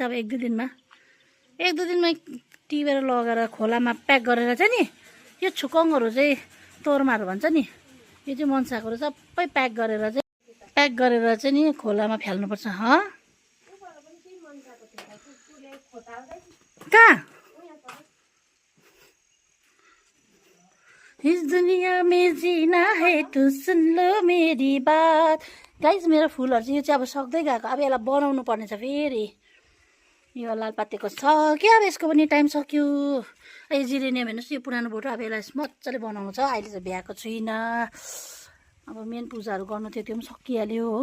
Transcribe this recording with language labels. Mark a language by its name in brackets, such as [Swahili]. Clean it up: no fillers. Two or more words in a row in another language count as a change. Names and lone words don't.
[Nepali] अब एक दुई दिनमा टिपेर लगेर खोलामा प्याक गरेर चाहिँ नि यो छुकोङहरू चाहिँ तोर्माहरू भन्छ नि यो चाहिँ मनसाकोहरू सबै प्याक गरेर चाहिँ नि खोलामा फ्याल्नुपर्छ। [Hindi] कहाँ इस दुनिया में जीना है तो सुन लो मेरी बात। [Nepali] गाइस मेरो फुलहरू चाहिँ यो चाहिँ अब सक्दै गएको। अब यसलाई बनाउनु पर्ने छ फेरि। यो लालपातेको छ कि अब यसको पनि टाइम सक्यो। यो जिरेनियम हेर्नुहोस् यो पुरानो बोटो। अब यसलाई मजाले बनाउनु छ। अहिले चाहिँ भ्याएको छुइनँ। अब मेन पूजाहरू गर्नु थियो त्यो पनि सकिहाल्यो हो।